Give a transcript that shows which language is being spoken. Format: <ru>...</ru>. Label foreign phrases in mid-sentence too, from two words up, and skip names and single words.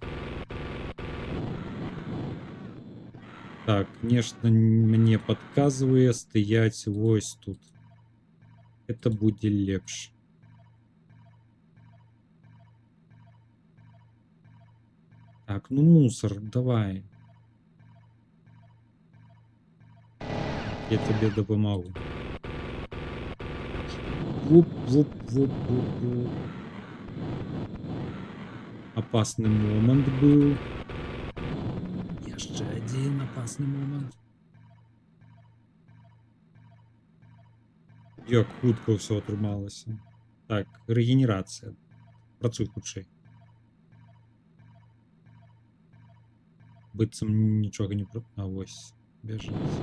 <be>Так, нешта мне падказвае стаяць вось тут. Это будзе лепш. Так, ну мусор, давай. Я тебе дапамагу. Вуп, вуп, вуп, вуп, вуп.</be> <ru>Опасный момент был. Яшчэ один опасный момент.</ru> <be>Як хутка ўсё атрымалася. Так, рэгенерацыя. Працуй хутчэй. Быццам нічога не... А вось, бяжыць.</be>